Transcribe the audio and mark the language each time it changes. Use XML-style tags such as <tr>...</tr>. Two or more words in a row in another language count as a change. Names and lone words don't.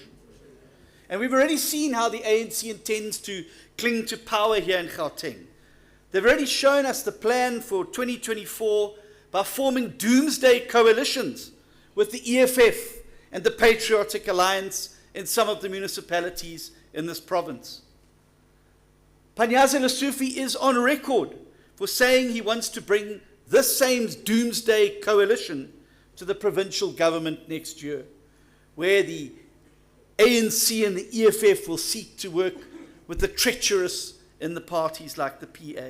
<en>And we've already seen how the ANC intends to cling to power here in Gauteng. They've already shown us the plan for 2024 by forming doomsday coalitions with the EFF and the Patriotic Alliance in some of the municipalities in this province. Panyaza Lesufi is on record for saying he wants to bring this same doomsday coalition to the provincial government next year, where the ANC and the EFF will seek to work with the treacherous in the parties like the PA.</en>